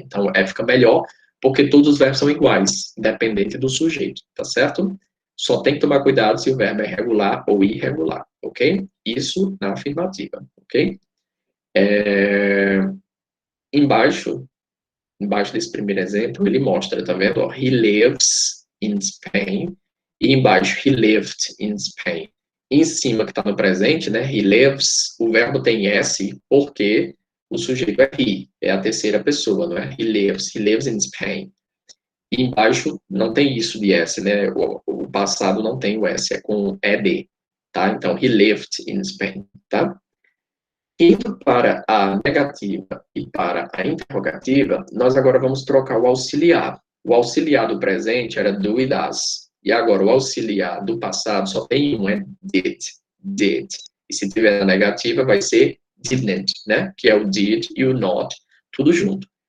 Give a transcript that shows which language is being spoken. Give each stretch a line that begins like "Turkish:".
Portuguese: Então, fica melhor porque todos os verbos são iguais, independente do sujeito, tá certo? Só tem que tomar cuidado se o verbo é regular ou irregular, ok? Isso na afirmativa, ok? Embaixo, embaixo desse primeiro exemplo, ele mostra, tá vendo?
English: Ó, he lives in Spain.
Portuguese: E embaixo,
English: he lived in Spain.
Portuguese: Em cima, que está no presente, né?
English: He lives,
Portuguese: o verbo tem S, porque o sujeito é he, é a terceira pessoa, não é?
English: He lives in Spain.
Portuguese: E embaixo não tem isso de S, né? O passado não tem o S, é com ED, tá?
English: Então, he lived in Spain, tá?
Portuguese: Indo para a negativa e para a interrogativa, nós agora vamos trocar o auxiliar. O auxiliar do presente era do e das. E agora o auxiliar do passado só tem um, é did, did. E se tiver na negativa, vai ser didn't, né? Que é o did e o not, tudo junto.